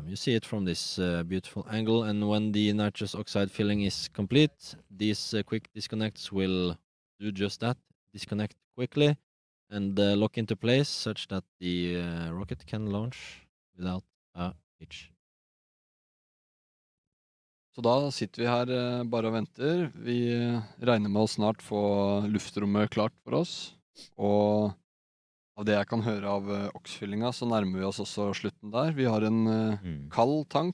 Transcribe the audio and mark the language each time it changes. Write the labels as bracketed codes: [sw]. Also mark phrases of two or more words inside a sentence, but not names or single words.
[en] You see it from this beautiful angle, and when the nitrous oxide filling is complete, these quick disconnects will do just that. Disconnect quickly and lock into place such that the rocket can launch without a hitch. [no] Så da sitter vi her bare og venter. Vi regner med å snart få luftrommet klart for oss, og av det jeg kan høre av oksfyllinga, så nærmer vi oss også slutten der. Vi har en kald tank.